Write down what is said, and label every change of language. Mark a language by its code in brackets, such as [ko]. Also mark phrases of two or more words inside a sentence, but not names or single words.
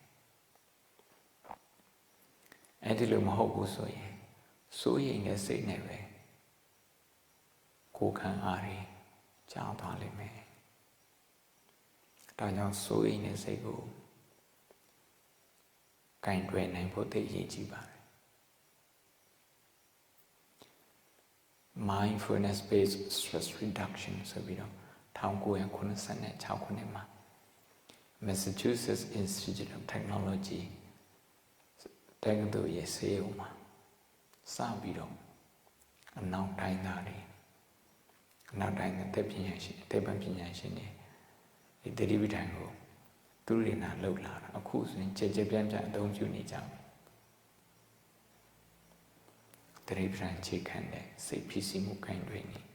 [my] အဲ့ဒီလိုမဟုတ်ဘူးဆိုရင်စိုးရိမ်တဲ့စိတ်နဲ့ပဲကိုယ်ခံအားတွေကြာသွားလိမ့်မယ်ဒါကြောင့်စိုးရိမ်တဲ့စိတ်ကိုကင်တွယ်နိုင်ဖို့သိရကြည့်ပါတယ် [en] mindfulness based stress reduction [my] ဆိုပြီးတော့1996ခုနှစ်မှာ Massachusetts Institute of Technology တက္ကသိုလ်ရဲ့ ဆေးရုံမှာစပြီးတော့အနောက်တိုင်းသားတွေအနောက်တိုင်းတဲ့ပညာရှင်အသိပ္ပံပညာရှင်တွေဒီသတိပဋ္ဌာန်ကိုသူတွေနာလှုပ်လာတာအခုဆိုရင်ကြဲပြန့်အသုံးပြုနေကြတယ်သတိပဋ္ဌာန်ခြေခံတဲ့စိတ်ဖြစ်စီမှုကိုင်တွယ်နေ